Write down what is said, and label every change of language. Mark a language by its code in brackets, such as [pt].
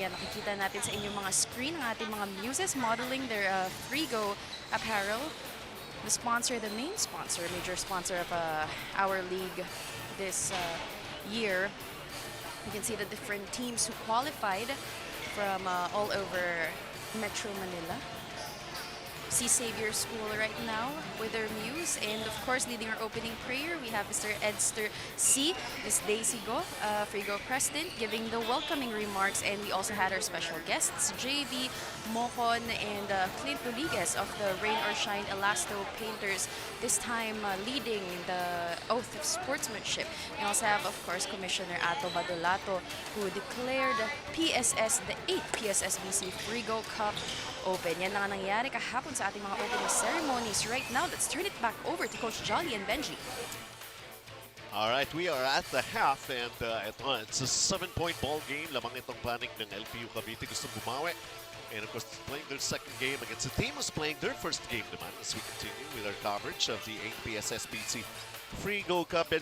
[tl] Ayan, nakikita natin sa inyong mga screen ang ating mga muses [en] modeling their Freego apparel. The sponsor, the main sponsor, major sponsor of our league this year. You can see the different teams who qualified from all over Metro Manila. See Xavier School right now with their muse, and of course leading our opening prayer we have Mr. Edster C, Ms. Daisy Go, Freego President, giving the welcoming remarks, and we also had our special guests JV Mohon and Clint Rodriguez of the Rain or Shine Elasto Painters, this time leading the oath of sportsmanship. We also have of course Commissioner Ato Badolato, who declared the 8th PSSBC Freego Cup open. [tl] Yan lang ang nangyari kahapon sa ating mga [en] opening ceremonies. Right now, let's turn it back over to Coach Jolly and Benji. All right, we are at the half, and it's a 7-point ball game. [tl] Lamang itong panik ng LPU Cavite. Gusto bumawi. [en] And of course, playing their second game against a team who's playing their first game [tl] naman [en] as we continue with our coverage of the 8th PSSBC Freego Cup.